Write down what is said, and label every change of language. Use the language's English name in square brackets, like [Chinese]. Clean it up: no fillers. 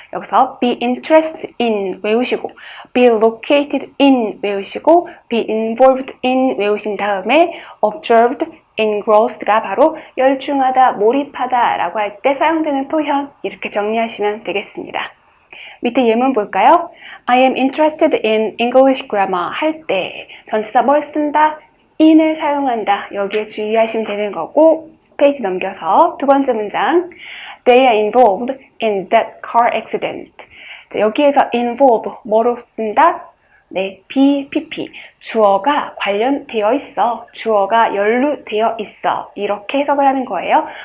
[Korean] 여기서 be interested in 외우시고 be located in 외우시고 be involved in 외우신 다음에 observed engrossed가 바로 열중하다, 몰입하다 라고 할 때 사용되는 표현 이렇게 정리하시면 되겠습니다. 밑에 예문 볼까요? [English] I am interested in English grammar [Korean] 할 때 전치사 뭘 쓴다? in을 사용한다. 여기에 주의하시면 되는 거고 페이지 넘겨서 두 번째 문장 [English] They are involved in that car accident. [Korean] 자, 여기에서 involve 뭐로 쓴다? 네, BPP 주어가 관련되어 있어, 주어가 연루되어 있어 이렇게 해석을 하는 거예요.